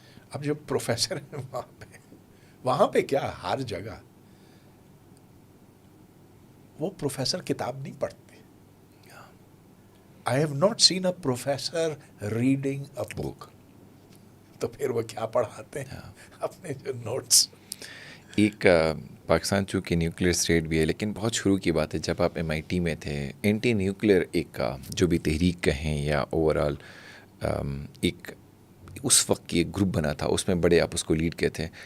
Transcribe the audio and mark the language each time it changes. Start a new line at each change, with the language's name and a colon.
Urdu: اب جو پروفیسر ہیں وہاں پہ کیا ہر جگہ وہ پروفیسر کتاب نہیں پڑھتے.
English: I have not seen a professor reading a book.
Urdu: تو پھر وہ کیا پڑھاتے ہیں اپنے جو نوٹس. ایک پاکستان چونکہ نیوکلیئر اسٹیٹ بھی ہے, لیکن بہت شروع کی بات ہے جب آپ MIT میں تھے, اینٹی نیوکلیئر ایک جو بھی تحریک کہیں یا اوور آل ایک اس وقت کی ایک گروپ بنا تھا, اس میں بڑے آپ اس کو لیڈ کیے تھے.